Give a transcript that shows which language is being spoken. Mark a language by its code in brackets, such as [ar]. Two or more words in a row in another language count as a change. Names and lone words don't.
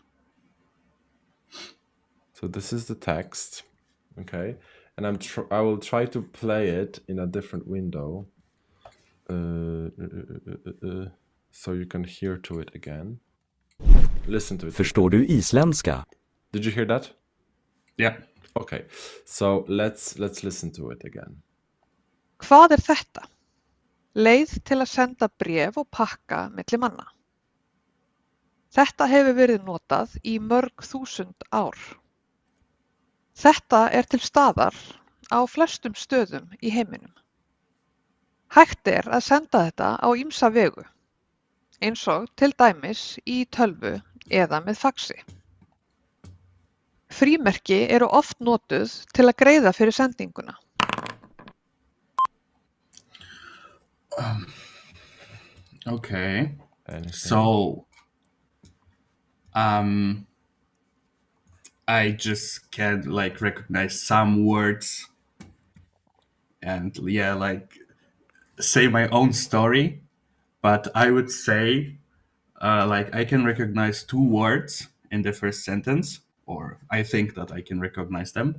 [en] So this is the text, okay, and I will try to play it in a different window, so you can hear to it again. Listen to it. [sv] Förstår du isländska? [en] Did you hear that? Yeah. Okay, so let's listen to it again. [is] Hvað þetta? Leið til að senda bréf og pakka milli manna. Þetta hefur verið notað í mörg þúsund ár. Þetta til staðar á flestum stöðum í heiminum. Hægt að senda þetta á ýmsa vegu, eins og til dæmis í tölvu eða með faxi. Frímerki oft notuð til að greiða fyrir sendinguna. [en] Okay. Anything? So I just can like recognize some words and yeah, like say my own story, but I would say like I can recognize 2 words in the first sentence, or I think that I can recognize them.